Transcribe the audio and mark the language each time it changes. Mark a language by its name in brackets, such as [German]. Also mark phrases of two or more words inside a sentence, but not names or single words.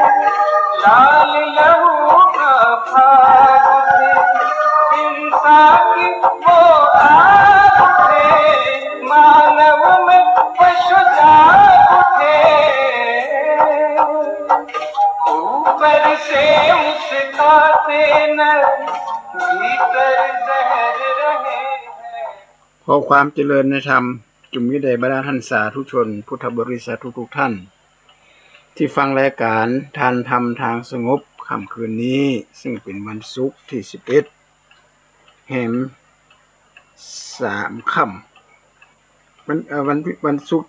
[Hindi] लाल लहू का फाग उठे, हिंसा की वो आग उठे, मानव में पशु जाग उठे। ऊपर से मुस्कुराते न भीतर जहर रहे। [Thai] ขอความเจริญในธรรมจงมีแด่บรรดาท่านสาธุชนพุทธบริษัททุกท่านที่ฟังรายการทานธรรมทางสงบค่ำคืนนี้ซึ่งเป็นวันศุกร์ที่11แห่ง3ค่ำวันศุกร์